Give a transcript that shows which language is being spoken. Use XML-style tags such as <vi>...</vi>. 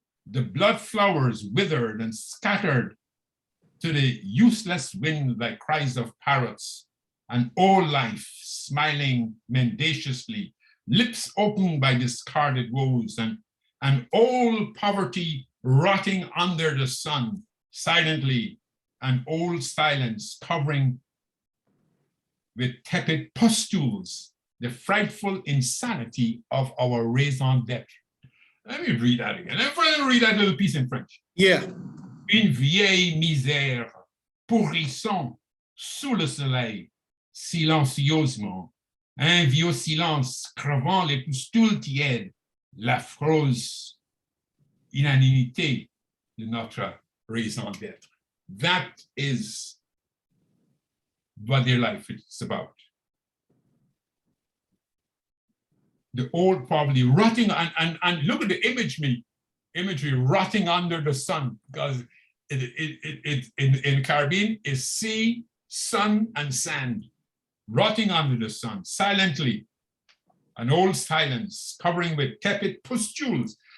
<en>The blood flowers withered and scattered to the useless wind like cries of parrots, and all life smiling mendaciously, lips opened by discarded woes, and all poverty rotting under the sun silently, and old silence covering with tepid pustules the frightful insanity of our raison d'etre. Let me read that again. Let me read that little piece in French. Yeah.</en> <fr>Une vieille misère pourrissant sous le soleil, silencieusement, un vieux silence crevant les pustules tièdes, l'affreuse inanimité de notre raison d'être.</fr> <en>That is what their life is about. The old poverty rotting, and look at the imagery rotting under the sun, because it in Caribbean is sea, sun, and sand, rotting under the sun, silently, an old silence covering with tepid pustules.</en>